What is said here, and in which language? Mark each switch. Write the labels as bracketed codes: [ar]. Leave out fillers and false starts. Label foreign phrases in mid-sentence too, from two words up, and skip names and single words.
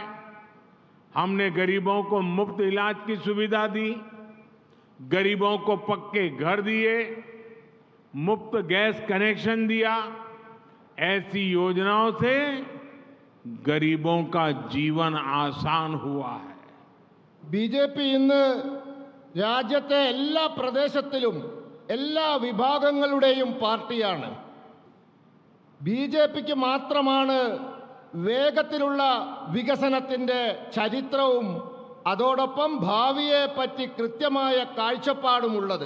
[hi] हमने गरीबों को मुफ्त इलाज की सुविधा दी, गरीबों को पक्के घर दिए, मुफ्त गैस कनेक्शन दिया। ऐसी योजनाओं से गरीबों का जीवन आसान हुआ है। [ml] BJP ഇന്ന് രാജ്യത്തെ എല്ലാ പ്രദേശത്തിലും എല്ലാ വിഭാഗങ്ങളുടെയും പാർട്ടിയാണ്. BJPക്ക് മാത്രമാണ് വേഗത്തിലുള്ള വികസനത്തിൻ്റെ ചരിത്രവും അതോടൊപ്പം ഭാവിയെ പറ്റി കൃത്യമായ കാഴ്ചപ്പാടുമുള്ളത്.